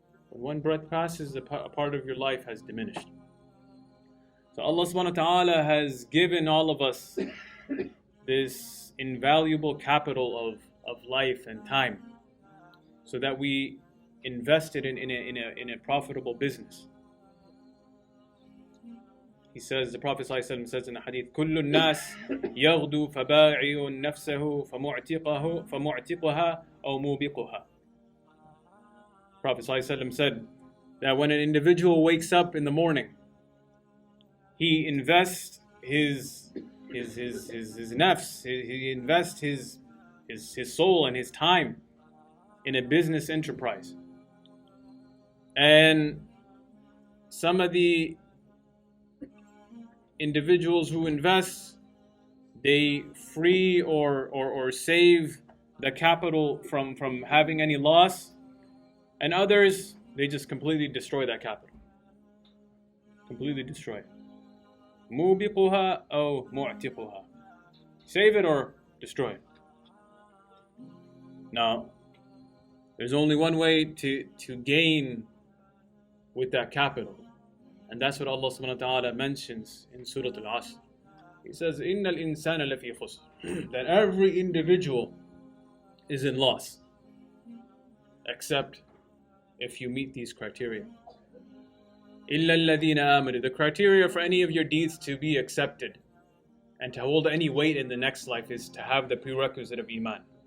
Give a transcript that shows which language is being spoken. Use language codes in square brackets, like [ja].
[en] When one breath passes, a part of your life has diminished. So Allah subhanahu wa ta'ala has given all of us this invaluable capital of life and time, so that we invest it in a profitable business. He says, the Prophet ﷺ says in the hadith, [ar] كُلُّ النَّاسِ يَغْدُو فَبَاعِعٌ نَفْسَهُ فَمُعْتِقُهَا أَوْ مُوبِقُهَا. [en] Prophet ﷺ said that when an individual wakes up in the morning, he invests his nafs, he invests his soul and his time in a business enterprise. And some of the individuals who invest, they free or save the capital from having any loss, and others, they just completely destroy that capital. Completely destroy it. [ar] مُوبِقُهَا أو مُعْتِقُهَا. [en] Save it or destroy it. Now, there's only one way to gain with that capital. And that's what Allah subhanahu wa ta'ala mentions in Surah al-ʿAsr. [ar] He says, إِنَّ الْإِنسَانَ لَفِي خُسْرٍ. [en] That every individual is in loss, except if you meet these criteria. [ar] إِلَّا الَّذِينَ آمَنُوا. [en] The criteria for any of your deeds to be accepted and to hold any weight in the next life is to have the prerequisite of Iman.